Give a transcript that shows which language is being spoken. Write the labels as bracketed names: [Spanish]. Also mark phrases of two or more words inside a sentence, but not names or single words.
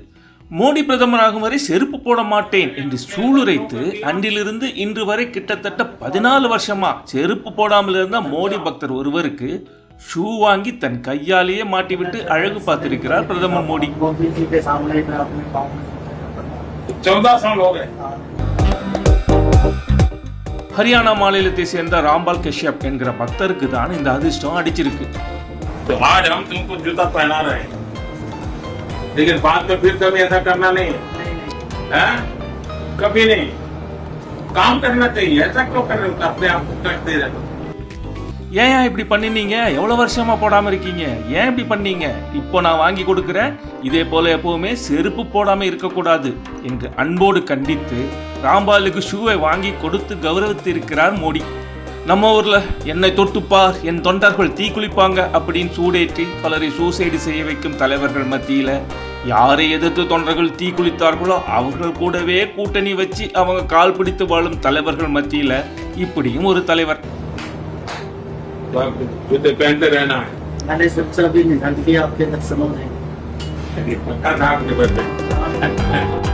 [Tamil] மோடி பிரதமராகும் வரை செருப்பு போட மாட்டேன் என்று சூளுரைத்து அன்றிலிருந்து இன்று வரை கிட்டத்தட்ட 14 வருஷமா செருப்பு போடாமல் இருந்த மோடி பக்தர் ஒருவருக்கு ஷூ வாங்கி தன் கையாலேயே மாட்டிவிட்டு அழகு பார்த்திருக்கிறார் பிரதமர் மோடி. ஹரியானா மாநிலத்தை சேர்ந்த ராம்பால் கஷ்யப் என்கிற பக்தருக்கு தான் இந்த அதிர்ஷ்டம் அடிச்சிருக்கு. [Hindi] लेकिन बाद में फिर कभी ऐसा करना नहीं है, कभी नहीं. काम करना चाहिए, ऐसा क्यों कर रहे हो? अपने आप को करते रहते. [Tamil] ஏன் இப்படி பண்ணினீங்க? எவ்வளவு வருஷமா போடாம இருக்கீங்க? ஏன் இப்படி பண்ணீங்க? இப்போ நான் வாங்கி கொடுக்கிறேன், இதே போல எப்பவுமே செருப்பு போடாம இருக்கக்கூடாது என்று அன்போடு கண்டித்து ராம்பாலுக்கு ஷூவை வாங்கி கொடுத்து கௌரவித்திருக்கிறார் மோடி. நம்ம ஊர்ல என்னை தொட்டுப்பார், என் தொண்டர்கள் தீக்குளிப்பாங்க அப்படின்னு சூடேற்றி பலரை சூசைடு செய்ய வைக்கும் தலைவர்கள் மத்தியில யாரை எதிர்த்து தொண்டர்கள் தீக்குளித்தார்களோ அவர்கள் கூடவே கூட்டணி வச்சு அவங்க கால் பிடித்து வாழும் தலைவர்கள் மத்தியில இப்படியும் ஒரு தலைவர். [Hindi] रहना है